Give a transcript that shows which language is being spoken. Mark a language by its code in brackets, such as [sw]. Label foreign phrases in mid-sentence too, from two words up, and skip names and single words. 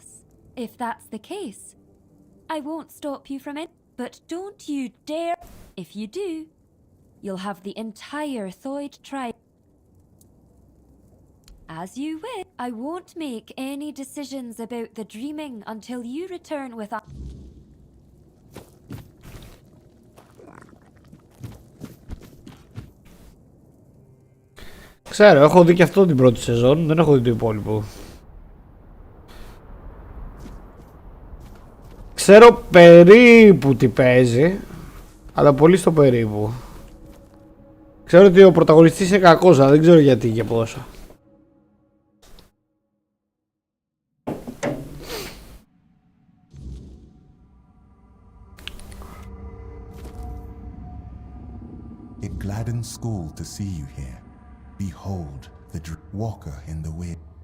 [en] If that's the case, I won't stop you from it. But don't you dare. If you do, you'll have the entire Thoid tribe. As you wish. I won't make any decisions about the dreaming until you return with us. [el] Ξέρω, έχω δει και αυτό την πρώτη σεζόν, δεν έχω δει το υπόλοιπο. Ξέρω περίπου τι παίζει, αλλά πολύ στο περίπου. Ξέρω ότι ο πρωταγωνιστής είναι κακός, αλλά δεν ξέρω γιατί και πόσο. [en] It gladdens Skuld to see you here. Behold the walker in the wind.